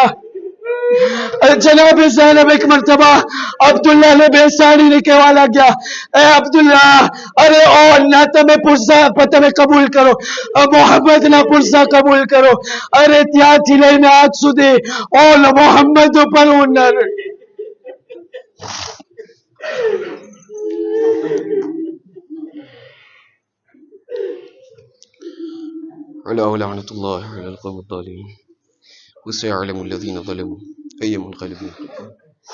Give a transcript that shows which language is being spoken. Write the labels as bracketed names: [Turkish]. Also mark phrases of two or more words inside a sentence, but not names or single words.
[Gujarati] જનાબે ઝૈનબ એક મરતબા અબ્દુલ્લાહ ને બેસાડીને કહેવા લાગ્યા, એ અબ્દુલ્લાહ, અરે ઓ અલ્લાહ, તમે પુરસા તમે કબૂલ કરો, મોહમ્મદ ના પુરસા કબૂલ કરો. અરે ત્યાંથી લઈને આજ સુધી ઓલ મોહમ્મદ ઉપર હું ન [Arabic] علاه لعنة الله على القوم الظالمين وسيعلم الذين ظلموا أي منقلب ينقلبون.